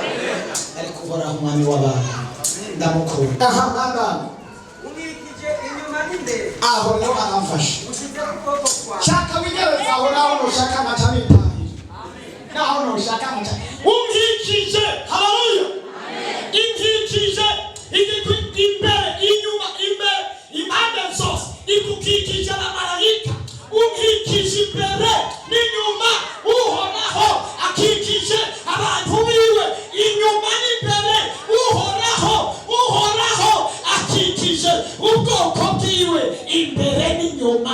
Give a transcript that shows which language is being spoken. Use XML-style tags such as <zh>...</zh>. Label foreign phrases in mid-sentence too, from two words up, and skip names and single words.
<rn>Ariko ubora umwami w'abantu ndamukunda. Aha Unikije inyuma n'imbere. Aho rero aramfashe. Ushize ukuboko kwawe. Shaka wigereza aho naho nushaka amata n'itahiri. Naho nushaka amata. Unkikije. Haleluya. Inkikije. Imbere, inyuma, impande zose. Ikukikije abamarayika. Unkikije imbere n'inyuma. Uhoraho akikije abantu biwe inyuma n'imbere. Uhoraho akikije ubwoko bwiwe imbere n'inyuma.</rn>